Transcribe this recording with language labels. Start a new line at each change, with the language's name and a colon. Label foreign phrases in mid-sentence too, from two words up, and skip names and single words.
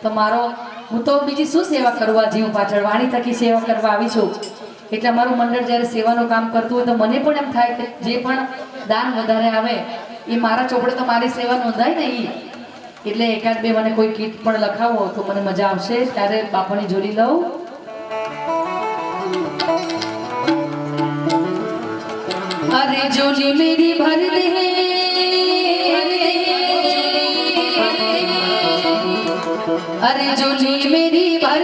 Gujarati: તો મારો હું તો બીજી શું સેવા કરવા જીવ પાછળ વાણી થકી સેવા કરવા આવી છું એટલે અમારું મંડળ જ્યારે સેવાનું કામ કરતું હોય તો મને પણ એમ થાય કે જે પણ દાન વધારે આવે એ મારા ચોપડે તો મારી સેવા નોંધાય ને એ એટલે એકાદ બે મને કોઈ કીટ પણ લખાવો તો મને મજા આવશે ત્યારે બાપાની જોડી લઉં
Hindi: अरे जोली मेरी भर दे अरे जोली मेरी भर